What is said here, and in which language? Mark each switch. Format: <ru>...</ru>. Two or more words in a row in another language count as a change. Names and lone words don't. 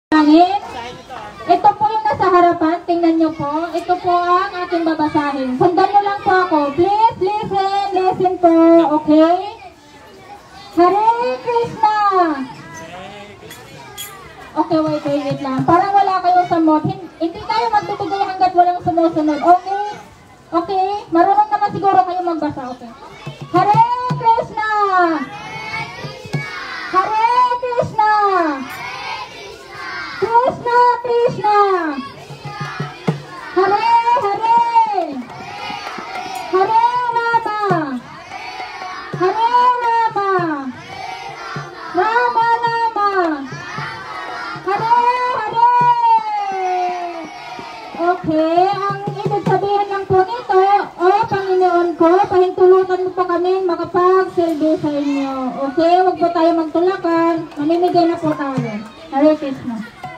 <tl>basahin. Ito po yung nasa harapan. Tingnan nyo po. Ito po ang ating babasahin. Sundan nyo lang po ako.</tl> <en>Please listen. Listen po. Okay?</en> <sa>Hare Krishna.</sa> <en>Okay, wait lang.</en> <tl>Parang wala kayo sa mood. Hindi tayo magbibigay hanggat walang sumusunod.</tl> <en>Okay? Okay?</en> <tl>Marunong naman siguro kayo magbasa.</tl> <sa>Okay. Hare Krishna. Hare Krishna. Krishna Krishna. Hare Hare. Hare Rama. Hare Rama. Rama Rama. Hare Hare.</sa> <tl>Okay, ang ibig sabihin lang po nito, Panginoon ko, pahintulutan mo po kami makapag-silbi sa inyo. Okay, huwag po tayo magtulakan. Mamimigay na po tayo.</tl> <sa>Hare Krishna.</sa>